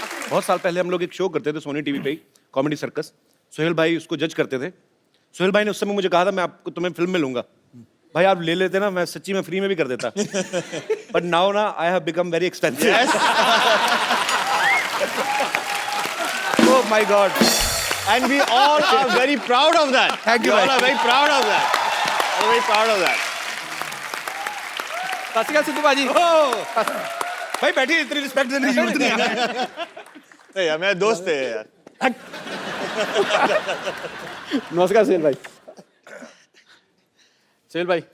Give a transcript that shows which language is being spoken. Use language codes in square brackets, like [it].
[hi] बहुत साल पहले हम लोग एक शो करते थे सोनी टीवी पे ही, कॉमेडी सर्कस, सोहेल भाई उसको जज करते थे। सोहेल भाई ने उस समय मुझे कहा था मैं आपको तुम्हें फिल्म में लूंगा, भाई आप ले लेते ना, मैं सच्ची में फ्री में भी कर देता। [en] But now ना I have become very expensive. Oh my God, And we all are very proud of that. Thank you, We all [hi] bhai. [en] are very proud of that. We're very proud of that. [hi] सत श्री अकाल सिद्धू बाजी। भाई बैठिए, इतनी respect देने की जरूरत नहीं है। नहीं यार, मेरे दोस्त थे यार। नमस्कार सोहेल भाई। सोहेल भाई